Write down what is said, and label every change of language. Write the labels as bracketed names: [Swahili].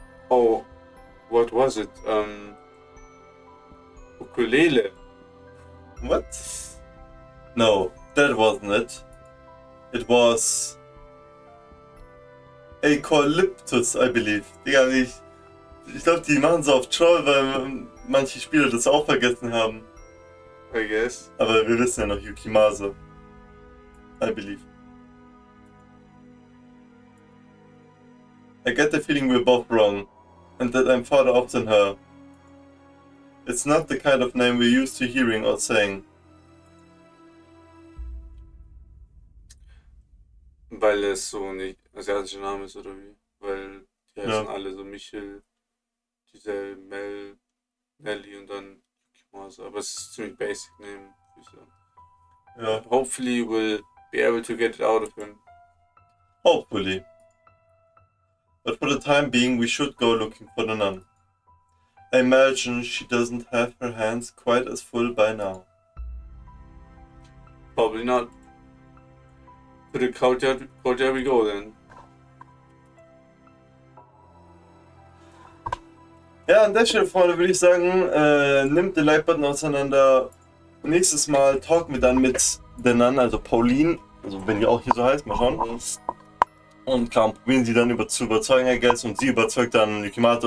[English] Oh, what was it? Ukulele. What? No, that wasn't it. It was Eucalyptus, I believe. [German] Digga, ich glaube, die machen so auf Troll, weil manche Spieler das auch vergessen haben. [English] I guess. [German] Aber wir wissen ja noch Yukimasa. [English] I believe. I get the feeling we're both wrong, and that I'm farther off than her. It's not the kind of name we're used to hearing or saying. [German] Weil es so ein asiatischer Name ist, oder wie? Weil die heißen Ja. alle so Michel, Giselle, Mel, Nelly und dann Yukimasa. Aber es ist ziemlich basic Name, würde ich sagen. Ja, [English] Hopefully we'll be able to get it out of him. hopefully. But for the time being, we should go looking for the nun. I imagine she doesn't have her hands quite as full by now. Probably not. To the courtyard we go then. [German] Ja, an der Stelle, Freunde, würde ich sagen, nimmt den Like-Button auseinander. Nächstes Mal talken wir dann mit der Nun, also Pauline, also wenn die auch hier so heißt, mal schauen. Und klar, probieren sie dann zu überzeugen, [English] I guess, [German] und sie überzeugt dann Yukimata.